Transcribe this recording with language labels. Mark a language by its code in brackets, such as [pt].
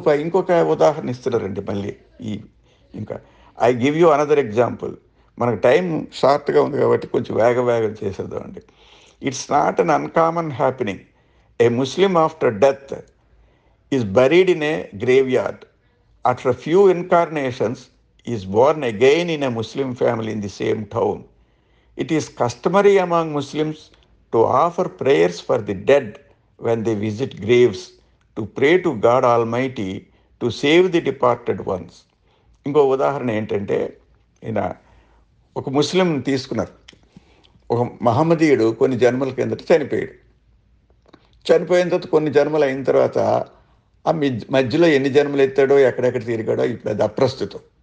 [te] ఇంకొక ఉదాహరణ ఇస్తున్నారండి మళ్ళీ. ఈ ఇంకా [en] I give you another example. [te] మనకు టైం షార్ట్గా ఉంది కాబట్టి కొంచెం వేగం చేసేద్దామండి. [en] It's not un uncommon happening. A Muslim after death is buried in a graveyard. After a few incarnations is born again in a Muslim family in the same town. It is customary among Muslims to offer prayers for the dead when they visit graves, to pray to God Almighty to save the departed ones. [te] ఇంకో ఉదాహరణ ఏంటంటే, ఈయన ఒక ముస్లిం తీసుకున్నారు. ఒక మహమ్మదీయుడు కొన్ని జన్మల కిందట చనిపోయాడు. చనిపోయిన తర్వాత కొన్ని జన్మలు అయిన తర్వాత ఆ మధ్యలో ఎన్ని జన్మలు ఎత్తాడో ఎక్కడెక్కడ తిరిగాడో ఇప్పుడు అది అప్రస్తుతం.